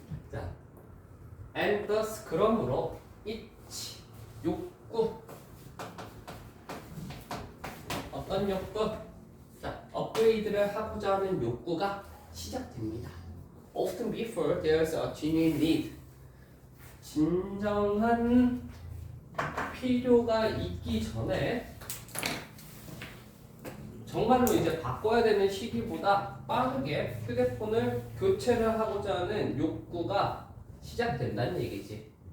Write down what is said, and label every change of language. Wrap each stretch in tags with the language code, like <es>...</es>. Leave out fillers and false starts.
<ko>자,</ko> <en>and thus</en> <ko>그러므로 itch 욕구 어떤 욕구? 자, 업그레이드를 하고자 하는 욕구가 시작됩니다.</ko> <en>Often before there's a genuine need.</en> <ko>진정한 필요가 있기 전에 정말로 이제 바꿔야 되는 시기보다 빠르게 휴대폰을 교체를 하고자 하는 욕구가 시작된다는 얘기지.</ko>